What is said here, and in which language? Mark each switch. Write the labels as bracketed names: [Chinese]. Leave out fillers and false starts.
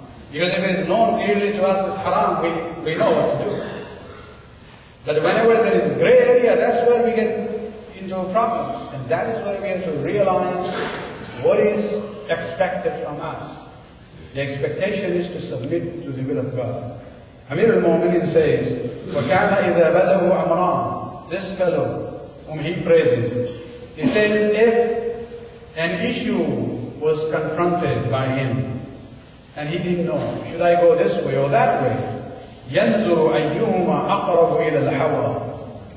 [English] Because if it is known clearly to us as haram, we know what to do. But whenever there is gray area, that's where we get into a problem. And that is where we have to realize what is expected from us. The expectation is to submit to the will of God. Amir al-Mu'mineen says, [Arabic] وَكَانَ إِذَا بَدَهُ أَمْرَانِ. [English] This fellow, whom he praises, he says, if an issue was confronted by him, and he didn't know, should I go this way or that way? [Arabic] يَنْزُرُ أَيُّهُمَا أَقْرَبُ إِلَى الْحَوَىٰ.